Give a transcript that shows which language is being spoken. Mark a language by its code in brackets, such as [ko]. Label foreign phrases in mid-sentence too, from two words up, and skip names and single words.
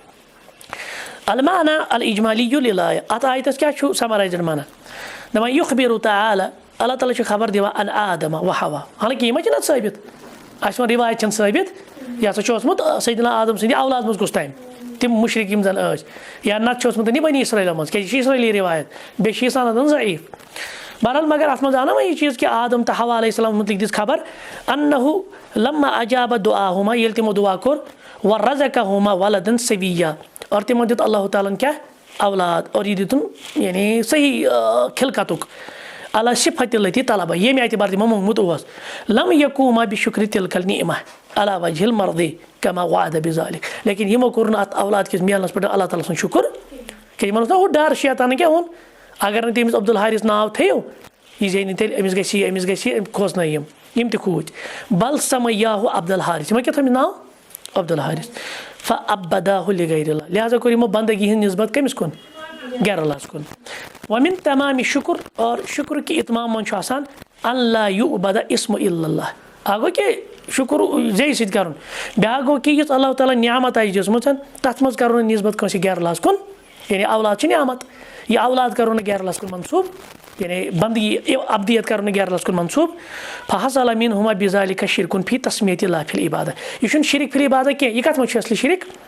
[ar] المعنا الاجمالی للآیہ [ks] اتھ آیتس کیاہ چھُ سمرایزڈ معنی دپان [ar] یخبر تعالی [ks] اللہ تعالیٰ چھُ خبر دِوان [ar] ان آدم و حوا [ks] حالانکہِ یہِ ما چھِ نتہٕ ثٲبت اَسہِ ووٚن رِوایت چھنہٕ ثٲبت یہِ ہسا چھُ اوسمُت سیدنا آدم سٕنٛدِ اولاد منٛز کُس تانۍ تِم مُشرِک یِم زن ٲسۍ یا نتہٕ چھُ اوسمُت یہِ بنی اسرٲیلو منٛز کیازِ یہِ چھِ اسرٲیلی رِوایت بیٚیہِ چھِ یہِ سندن ضعیٖف بہرحال مگر اتھ منٛز آو نا وۄنۍ یہِ چیٖز کہِ آدم تہٕ حوا علیہ السلام مُتعلق دِژ خبر [ar] انہُ لما اجاب دعاہما [ks] ییٚلہِ تِمو دعا کوٚر [ar] ورزقہما ولدا سویا [ks] اور تِمن دیُت اللہ تعالیٰ ہن کیاہ اولاد اور یہِ دِتُن یعنی صحیح خلقتُک اللہ [ar] صفت التی طلبہ [ks] ییٚمہِ اعتبار تِمو موٚنگمُت اوس لم [ar] یقوما بشکر تلک النعمہ علی وجہ المرضی کما وعد بذلک [ks] لیکن یِمو کوٚر نہٕ اتھ اولاد کِس میلنس پٮ۪ٹھ اللہ تعالیٰ سُنٛد شُکر کہِ یِمن اوس نا ہُہ ڈر شیطانن کیاہ ووٚن اگر نہٕ تٔمِس عبدالحارث ناو تھٲیِو یہِ زینہِ تیٚلہِ أمِس گژھِ یہِ أمِس گژھِ یہِ کھوژنٲے یِم تہِ کھوٗژۍ [ar] بل سمیاہُ عبدالحارث [ks] یِمن کیاہ تھوٚومُت ناو عبدالحارث [ar] فعبداہُ لغیر اللہ [ks] لہٰذا کوٚر یِمو بندگی ہٕنٛز نسبت کٔمِس کُن غیر اللہس کُن [ar] ومن تمام شکر [ks] اور شکر کہِ اتمام منٛز چھُ آسان [ar] اللہ یعبد اسمُ الا اللہ [ks] اکھ گوٚو کہِ شکر زیٚیہِ سۭتۍ کرُن بیاکھ گوٚو کہِ یُس اللہ تعالیٰ نعمت آسہِ دِژمٕژ تتھ منٛز کرو نہٕ نسبت کٲنٛسہِ غیر اللہس کُن یعنی اولاد چھِ نعمت یہِ اولاد کرو نہٕ غیر اللہس کُن منسوٗب یعنی بندگی ابدیت کرو نہٕ غیر اللہس کُن منسوٗب [ar] فحصل منہما بذلک شرکٌ فی تسمیۃ اللہ فی العبادہ [ks] یہِ چھُنہٕ [ar] شرک فی العبادہ [ks] کینٛہہ یہِ کتھ منٛز چھُ اصلی شرک